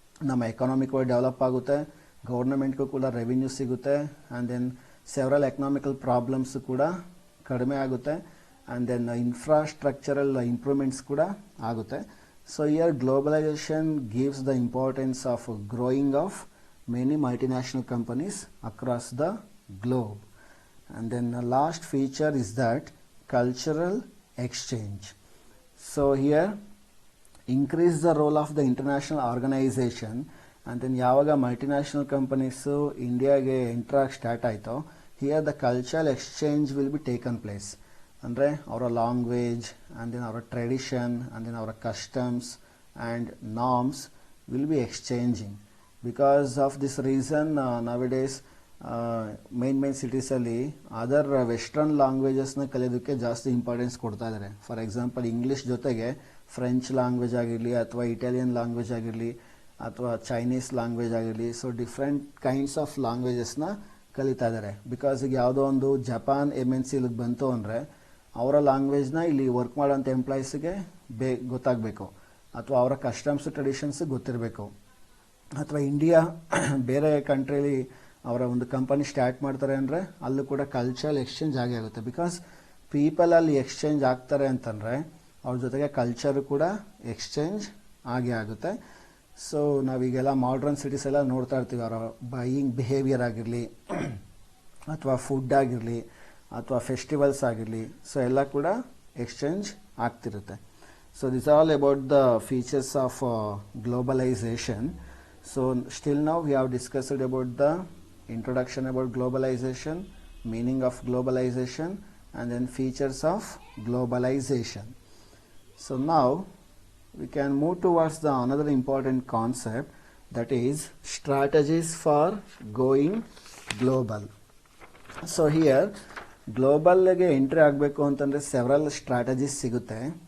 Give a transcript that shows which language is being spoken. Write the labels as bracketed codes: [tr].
[kn] ನಮ್ಮ ಎಕಾನಮಿ ಕೂಡ ಡೆವಲಪ್ ಆಗುತ್ತೆ, ಗೌರ್ಮೆಂಟ್ಗೂ ಕೂಡ ರೆವಿನ್ಯೂ ಸಿಗುತ್ತೆ, and then several economical problems ಕೂಡ ಕಡಿಮೆ ಆಗುತ್ತೆ, ಆ್ಯಂಡ್ ದೆನ್ ಇನ್ಫ್ರಾಸ್ಟ್ರಕ್ಚರಲ್ ಇಂಪ್ರೂವ್ಮೆಂಟ್ಸ್ ಕೂಡ ಆಗುತ್ತೆ. [en] So here globalization gives the importance of growing of many multinational companies across the globe. And then the last feature is that cultural exchange. So here increase the role of the international organization, and then [kn] yavaga multinational companies India ge enter start aito, [en] here the cultural exchange will be taken place. Andre our language and then our tradition and then our customs and norms will be exchanging. Because of this reason nowadays [kn] main ಸಿಟೀಸಲ್ಲಿ other western ಲ್ಯಾಂಗ್ವೇಜಸ್ನ ಕಲಿಯೋದಕ್ಕೆ ಜಾಸ್ತಿ importance ಕೊಡ್ತಾ ಇದ್ದಾರೆ. For example English ಜೊತೆಗೆ French language ಆಗಿರಲಿ ಅಥವಾ Italian language ಆಗಿರಲಿ ಅಥವಾ Chinese language ಆಗಿರಲಿ, ಸೊ ಡಿಫ್ರೆಂಟ್ ಕೈಂಡ್ಸ್ ಆಫ್ ಲ್ಯಾಂಗ್ವೇಜಸ್ನ ಕಲಿತಾ ಇದ್ದಾರೆ. ಬಿಕಾಸ್ ಈಗ ಯಾವುದೋ ಒಂದು ಜಪಾನ್ ಎಮ್ ಎನ್ ಸಿ ಇಲ್ಲಿಗೆ ಬಂತು ಅಂದರೆ ಅವರ ಲ್ಯಾಂಗ್ವೇಜ್ನ ಇಲ್ಲಿ ವರ್ಕ್ ಮಾಡೋಂಥ ಎಂಪ್ಲಾಯೀಸ್ಗೆ ಗೊತ್ತಾಗಬೇಕು, ಅಥವಾ ಅವರ ಕಸ್ಟಮ್ಸ್ ಟ್ರೆಡಿಷನ್ಸ್ ಗೊತ್ತಿರಬೇಕು. ಅಥವಾ ಇಂಡಿಯಾ ಬೇರೆ ಕಂಟ್ರೀಲಿ ಅವರ ಒಂದು ಕಂಪನಿ ಸ್ಟಾರ್ಟ್ ಮಾಡ್ತಾರೆ ಅಂದರೆ ಅಲ್ಲೂ ಕೂಡ ಕಲ್ಚರಲ್ ಎಕ್ಸ್ಚೇಂಜ್ ಆಗೇ ಆಗುತ್ತೆ. ಬಿಕಾಸ್ ಪೀಪಲ್ ಅಲ್ಲಿ ಎಕ್ಸ್ಚೇಂಜ್ ಆಗ್ತಾರೆ ಅಂತಂದರೆ ಅವ್ರ ಜೊತೆಗೆ ಕಲ್ಚರು ಕೂಡ ಎಕ್ಸ್ಚೇಂಜ್ ಆಗೇ ಆಗುತ್ತೆ. ಸೊ ನಾವೀಗೆಲ್ಲ ಮಾಡ್ರನ್ ಸಿಟೀಸ್ ಎಲ್ಲ ನೋಡ್ತಾ ಇರ್ತೀವಿ, ಅವರ ಬೈಯಿಂಗ್ ಬಿಹೇವಿಯರ್ ಆಗಿರಲಿ ಅಥವಾ ಫುಡ್ ಆಗಿರಲಿ ಅಥವಾ ಫೆಸ್ಟಿವಲ್ಸ್ ಆಗಿರಲಿ, ಸೊ ಎಲ್ಲ ಕೂಡ ಎಕ್ಸ್ಚೇಂಜ್ ಆಗ್ತಿರುತ್ತೆ. [en] So this all about the features of globalization. So still now we have discussed about the introduction about globalization, meaning of globalization, and then features of globalization. So now we can move towards the another important concept, that is strategies for going global. [kn] So here global ಗೆ entry ಆಗಬೇಕು ಅಂತಂದರೆ several strategies ಸಿಗುತ್ತೆ.